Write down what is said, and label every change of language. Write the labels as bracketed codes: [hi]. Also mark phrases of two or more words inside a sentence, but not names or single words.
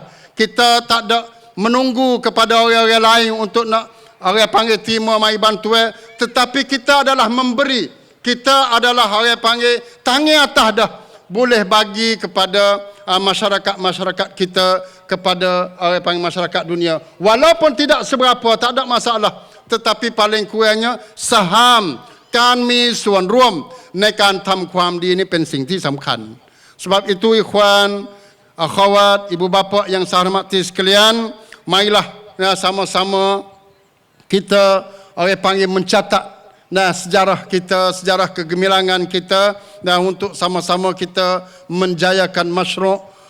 [ms] Kita tak ada menunggu kepada orang-orang lain untuk nak orang panggil terima mai bantuan, tetapi kita adalah memberi. Kita adalah orang panggil tangi atas dah, boleh bagi kepada masyarakat kita, kepada orang panggil masyarakat dunia. Walaupun tidak seberapa, tak ada masalah, tetapi paling kurangnya saham [th] การมีส่วนร่วมในการทำความดีนี้เป็นสิ่งที่สำคัญ [ms] sebab itu [ar] إخوان أخوات [ms] ibu bapa yang saya hormati sekalian, marilah sama-sama kita orang panggil mencatat sejarah kita, sejarah kegemilangan kita, dan untuk sama-sama kita menjayakan masyru'